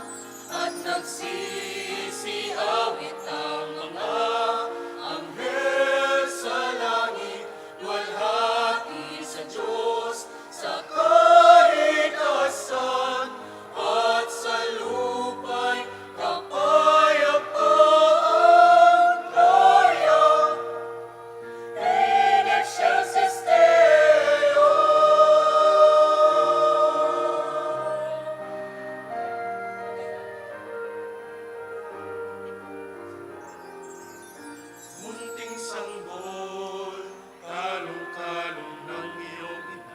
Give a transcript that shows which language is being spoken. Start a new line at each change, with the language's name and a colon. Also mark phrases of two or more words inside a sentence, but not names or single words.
Filipino: At nagsisiawit ang mga anghel sa langit, luwalhati sa Diyos, sa kaligtasan, at sa lupa'y kapayapaan.
Latin: Gloria in excelsis Deo.
Filipino: Munting sanggol, talong-talong ng iyong ina.